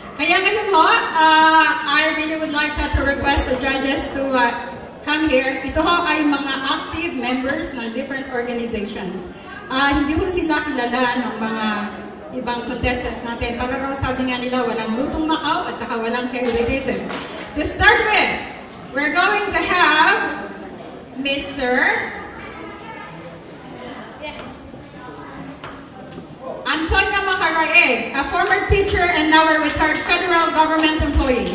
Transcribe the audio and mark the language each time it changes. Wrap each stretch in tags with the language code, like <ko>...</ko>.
<tl>Kaya ngayon</tl> <en>I really would like to request the judges to come here.</en> <tl>Ito ay mga active members ng</tl> <en>different organizations.</en> <tl>Hindi ko sila kilala ng mga ibang contestants natin. Para raw sabi nga nila, walang lutong Macau at saka walang favoritism.</tl> <en>To start with, we're going to have Mr. Antonio Macarae, a former teacher and now a retired federal government employee.</en>